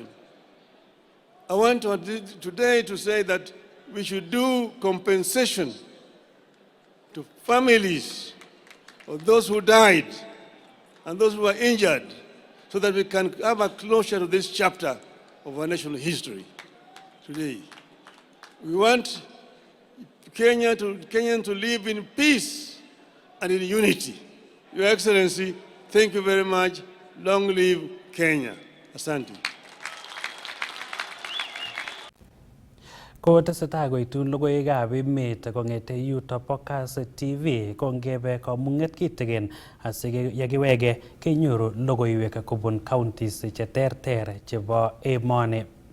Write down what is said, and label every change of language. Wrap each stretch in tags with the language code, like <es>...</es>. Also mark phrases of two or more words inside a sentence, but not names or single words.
<en>I want today to say that we should do compensation to families of those who died and those who were injured so that we can have a closure to this chapter of our national history today. We want Kenyans to live in peace and in unity. Your Excellency, thank you very much. Long live Kenya. Asante.</en> <kln>Kotesetai koitun logoiwekab emet kong'ete yuto po Kass TV kongebe komung'et kitigen asiyekiwege kenyoru logoiwek kobun counties cheterter chebo emoni.</kln>